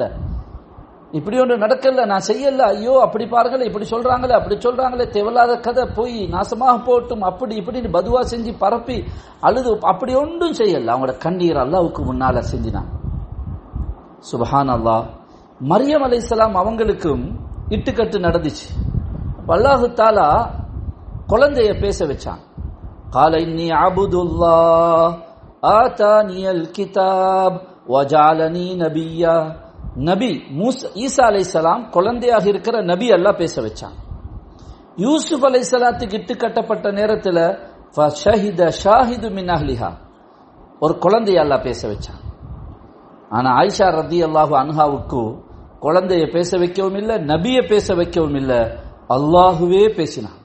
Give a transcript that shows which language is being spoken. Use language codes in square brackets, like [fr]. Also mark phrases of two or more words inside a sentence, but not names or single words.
[ta] இப்படி ஒன்று நடக்கல, நான் செய்யல, ஐயோ அப்படி பாருங்களே, இப்படி சொல்றாங்களே, அப்படி சொல்றாங்களே, தேவையில்லாத கதை, போய் நாசமாக போட்டும், அப்படி இப்படின்னு பதுவா செஞ்சு பரப்பி அழுது அப்படி ஒன்றும் செய்யல. அவங்களோட கண்ணீர் அல்லாஹ்வுக்கு முன்னால செஞ்சினாங்க. சுப்ஹானல்லாஹ். மரியம் அலைஹிஸ்ஸலாம் அவங்களுக்கும் இட்டுக்கட்டு நடந்துச்சு. [ar] الله تعالى [ta] குழந்தைய பேச வச்சான். [ar] قال إني عبد الله آتاني الكتاب وجعلني نبيا. [ta] நபி ஈசா அலைஹிஸ்ஸலாம் குழந்தையாக இருக்கிற நபி அல்லாஹ் பேச வச்சான். யூசுப் அலைஹிஸ்ஸலாத்துக்கு இட்டு கட்டப்பட்ட நேரத்தில் [ar] فشهد شاهد من أهلها, [ta] ஒரு குழந்தைய அல்லாஹ் பேச வச்சான். ஆனா ஆயிஷா ரலியல்லாஹு அன்ஹாவுக்கு குழந்தைய பேச வைக்கவும் இல்லை, நபியை பேச வைக்கவும் இல்லை, அல்லாஹுவே பேசினான்.